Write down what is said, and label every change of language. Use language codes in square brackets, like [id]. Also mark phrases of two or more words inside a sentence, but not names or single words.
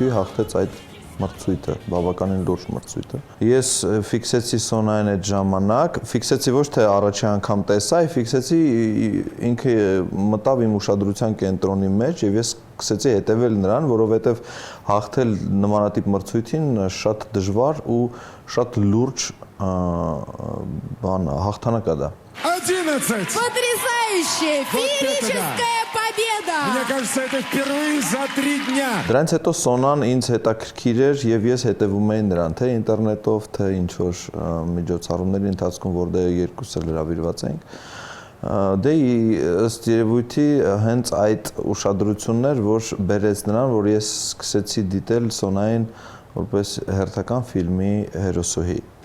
[hy] այդ մրցույթը, բավականին լուրջ մրցույթ է։ Ես ֆիքսեցի Սոնային այդ ժամանակ, ֆիքսեցի ոչ թե առաջի անգամ տեսա, այլ ֆիքսեցի ինքը մտավ իմ ուշադրության կենտրոնի մեջ եւ ես սկսեցի հետևել նրան, որովհետեւ հաղթել նմանատիպ մրցույթին շատ дժվար ու շատ лурջ բան հաղթանակ է դա։ 11! [ru] Потрясающе! Феерическая победа! Мне кажется, это впервые за 3 дня. [hy] Դրանից հետո Սոնան ինձ հետաքրքիր էր եւ ես հետևում էի նրան, թե ինտերնետով, թե ինչ որ միջոցառումների ընթացքում, որտեղ երկուսս էլ հրավիրված էինք։ Դե ըստ երևույթի հենց այդ ուշադրությունն էր, որ բերեց նրան, որ ես սկսեցի դիտել Սոնային որպես հերթական ֆիլմի հերոսուհի։